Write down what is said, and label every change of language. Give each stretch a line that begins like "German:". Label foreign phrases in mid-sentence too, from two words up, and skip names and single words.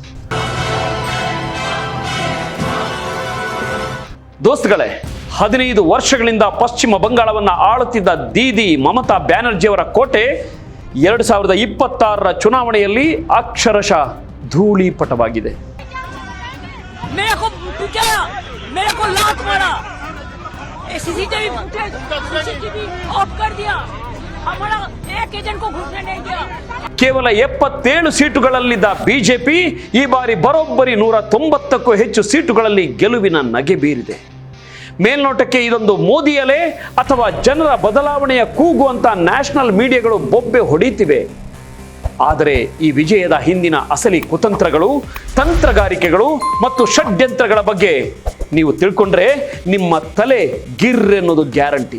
Kannada: ದೋಸ್ತುಗಳೇ, 15 ವರ್ಷಗಳಿಂದ ಪಶ್ಚಿಮ ಬಂಗಾಳವನ್ನು ಆಳುತ್ತಿದ್ದ ದೀದಿ ಮಮತಾ ಬ್ಯಾನರ್ಜಿಯವರ ಕೋಟೆ 2026ರ ಚುನಾವಣೆಯಲ್ಲಿ ಅಕ್ಷರಶಃ ಧೂಳೀಪಟವಾಗಿದೆ.
Hindi: मेरे को लात मारा, सीसीटीवी ऑफ कर दिया, हमारा एक एजेंट को घुसने नहीं दिया.
Kannada: ಕೇವಲ 77 ಸೀಟುಗಳಲ್ಲಿದ್ದ ಬಿಜೆಪಿ ಈ ಬಾರಿ ಬರೋಬ್ಬರಿ 190ಕ್ಕೂ ಹೆಚ್ಚು ಸೀಟುಗಳಲ್ಲಿ ಗೆಲುವಿನ ನಗೆ ಬೀರಿದೆ. ಮೇಲ್ನೋಟಕ್ಕೆ ಇದೊಂದು ಮೋದಿ ಅಲೆ ಅಥವಾ ಜನರ ಬದಲಾವಣೆಯ ಕೂಗು ಅಂತ ನ್ಯಾಷನಲ್ ಮೀಡಿಯಾಗಳು ಬೊಬ್ಬೆ ಹೊಡೆಯುತ್ತಿವೆ. ಆದರೆ ಈ ವಿಜಯದ ಹಿಂದಿನ ಅಸಲಿ ಕುತಂತ್ರಗಳು, ತಂತ್ರಗಾರಿಕೆಗಳು ಮತ್ತು ಷಡ್ಯಂತ್ರಗಳ ಬಗ್ಗೆ ನೀವು ತಿಳ್ಕೊಂಡ್ರೆ ನಿಮ್ಮ ತಲೆ ಗಿರ್ ಎನ್ನುವುದು ಗ್ಯಾರಂಟಿ.